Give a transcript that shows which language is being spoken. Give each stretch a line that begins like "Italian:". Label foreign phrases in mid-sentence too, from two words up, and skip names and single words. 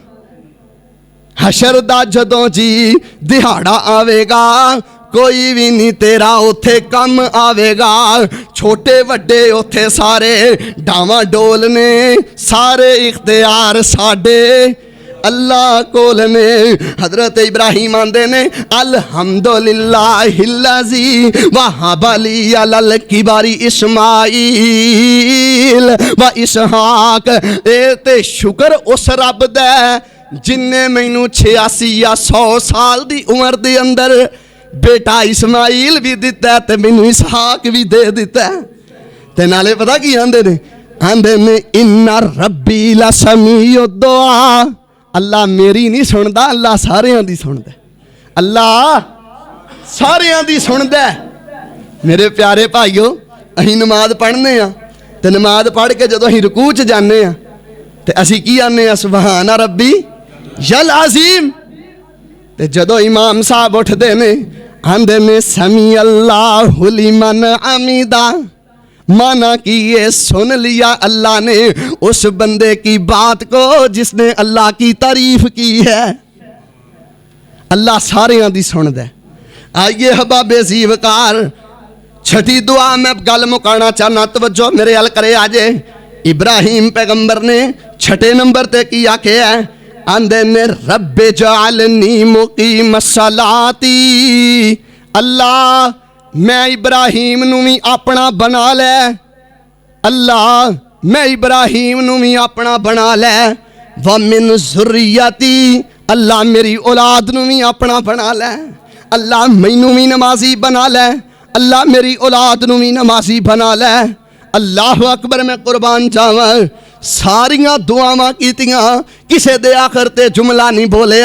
Punjabi: حشر دا جدوں جی دیہاڑا آویگا کوئی بھی نہیں تیرا اوتھے کم آویگا. چھوٹے وڈے اوتھے سارے ڈاواں ڈول نے سارے اختیار ساڈے اللہ کول نے.
Arabic: हजरत इब्राहिम
Punjabi: آندے نے
Arabic: الحمدلله الذي وهب لي على الكبر إسماعيل وإسحاق.
Punjabi: ایہہ تے شکر اس رب دا جنے مینوں 86 یا 100 سال دی عمر دے اندر بیٹا اسماعیل بھی دتا تے مینوں اسحاق بھی دے دتا. تے نالے پتا کی آندے نے
Arabic: إن ربي لسميع الدعاء.
Punjabi: اللہ میری نہیں سنتا اللہ ساریاں دی سندا. اللہ ساریاں دی سندا. میرے پیارے بھائیو اسیں نماز پڑھنے تے نماز پڑھ کے جدوں اسیں رکوع چ جانے تے اسیں کی آنے
Arabic: سبحان ربي العظيم.
Punjabi: تے جدوں امام صاحب اٹھدے نے آندے نے
Arabic: سمع الله لمن حمده.
Urdu: معنی کہ یہ سن لیا اللہ نے اس بندے کی بات کو جس نے اللہ کی تعریف کی ہے.
Punjabi: اللہ ساریاں دی سندا. آئیے حبابے جیوکار چھٹی دعا میں گل مکانا چاہنا توجہ میرے ول کرے آجے. ابراہیم پیغمبر نے چھٹے نمبر تے کی آکھیا ہے آندے نے
Arabic: رب اجعلني مقيم الصلاة.
Punjabi: اللہ میں ابراہیم نوں بھی اپنا بنا لے. اللہ میں ابراہیم نوں بھی اپنا بنا لے.
Arabic: ومن ذريتي.
Punjabi: اللہ میری اولاد نوں بھی اپنا بنا لے. اللہ مینوں بھی نمازی بنا لے۔ اللہ میری اولاد نوں بھی نمازی بنا لے. اللہ اکبر میں قربان جاواں ساریاں دعاواں کیتیاں کسے دے آخر تے جملہ نہیں بولیا.